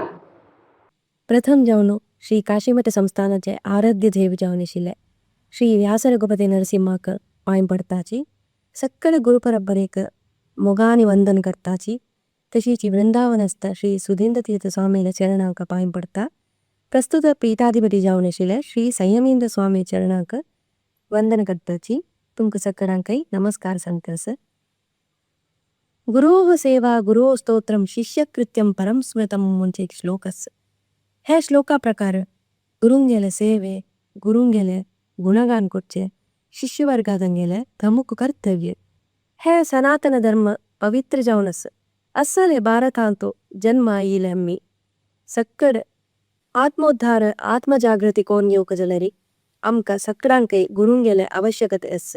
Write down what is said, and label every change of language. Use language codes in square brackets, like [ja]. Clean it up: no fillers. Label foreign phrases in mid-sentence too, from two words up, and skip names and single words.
[kok] प्रथम जावन श्री काशीमठ संस्थानाचे आराध्य देव जावन आशिल्ले श्री व्यास रघुपती नरसिंहाक पांय पडताची सक्कल गुरुपरंपरेक मोगानी वंदन करताची तशीच वृंदावनस्थ श्री सुधींद्र तीर्थ स्वामीच्या चरणांक पांय पडता प्रस्तुत पीठाधिपती जावन आशिल्ले श्री संयमेंद्र स्वामी चरणांक वंदन करताची तुमकां सक्कलांकय नमस्कार सांगतास. [sa] गुरोः सेवा गुरोः स्तोत्रम शिष्यकृत्यम परम स्मृतम [kok] म्हणजे एक श्लोक आसा. हे श्लोका प्रकार गुरुंगेले सेवे गुरुंगेले गुणगान करचे शिष्यवर्गांगेले प्रमुख कर्तव्य. हे सनातन धर्म पवित्र जावन आसा. असले भारतांतो जन्म आयिले आम्ही सक्कड आत्मोद्धार आत्मजागृती कोण येवक जाल्यार आमकां सक्कडांकय गुरुंगेले आवश्यकता आसा.